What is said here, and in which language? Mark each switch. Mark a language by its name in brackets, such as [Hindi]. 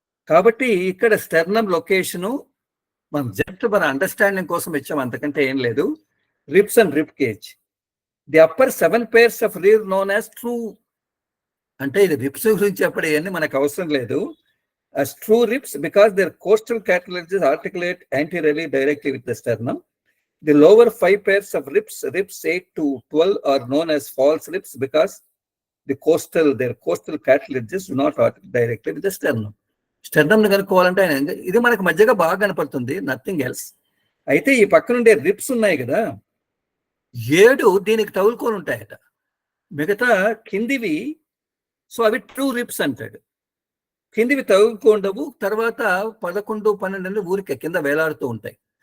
[Telugu] కాబట్టి ఇక్కడ sternum location మనం జస్ట్ మన అండర్స్టాండింగ్ కోసం ఇచ్చాం, అంతకంటే ఏం లేదు. [English] ribs and rib cage, the upper 7 pairs of rear known as true, [Telugu] అంటే ఇది రిప్స్ గురించి చెప్పడం మనకు అవసరం లేదు. [English] as true ribs because their coastal cartilages articulate anteriorly directly with the sternum. The lower 5 pairs of ribs 8 to 12 are known as false ribs because their coastal cartilages do not articulate directly with the sternum. [Telugu] Sternum కనుక్కోవాలంటే ఇది మనకు మధ్యగా బాగా కనపడుతుంది, [English] Nothing else. [Telugu] అయితే ఈ పక్కన ఉండే ribs ఉన్నాయి కదా, 7 దీనికి తగులుకొని ఉంటాయట, మిగతా కిందివి, సో అవి ట్రూ రిప్స్ అంటాడు. కిందివి తగులుకోండవు, తర్వాత 11, 12 ఊరికే కింద వేలాడుతూ ఉంటాయి.